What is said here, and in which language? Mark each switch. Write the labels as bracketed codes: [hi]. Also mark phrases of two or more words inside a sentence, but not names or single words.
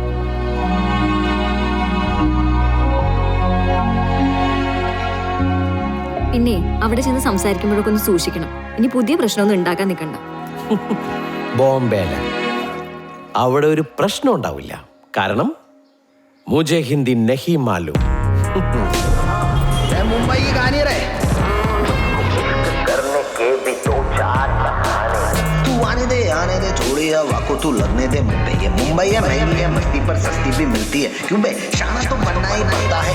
[ml] പിന്നെ അവിടെ ചെന്ന് സംസാരിക്കുമ്പോഴൊക്കെ ഒന്ന് സൂക്ഷിക്കണം. ഇനി പുതിയ പ്രശ്നമൊന്നും ഉണ്ടാക്കാൻ നിൽക്കണ്ട. ബോംബെയില അവിടെ ഒരു പ്രശ്നം ഉണ്ടാവില്ല. [hi] കാരണം മുझे हिंदी नहीं मालूम. मुंबई की कहानी रे तू आने दे छोड़ी हवा को तू लगने दे मुंबई है। मुंबई है महंगी है, मस्ती पर सस्ती भी मिलती है। क्यों बे शाना तो बनना ही बनता है।